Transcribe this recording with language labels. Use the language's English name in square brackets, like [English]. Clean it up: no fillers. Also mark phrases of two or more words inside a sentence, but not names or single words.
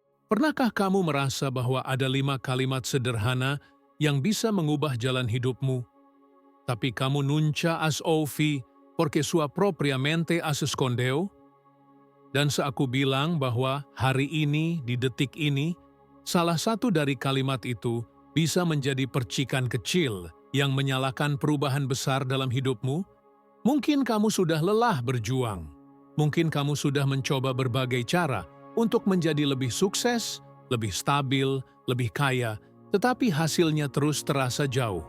[Indonesian] Pernahkah kamu merasa bahwa ada 5 kalimat sederhana yang bisa mengubah jalan hidupmu, tapi kamu [Portuguese] nunca as ouvi porque sua propria mente as escondeu? [Indonesian] Dan seaku bilang bahwa hari ini, di detik ini, salah satu dari kalimat itu bisa menjadi percikan kecil yang menyalakan perubahan besar dalam hidupmu. Mungkin kamu sudah lelah berjuang. Mungkin kamu sudah mencoba berbagai cara untuk menjadi lebih sukses, lebih stabil, lebih kaya, tetapi hasilnya terus terasa jauh.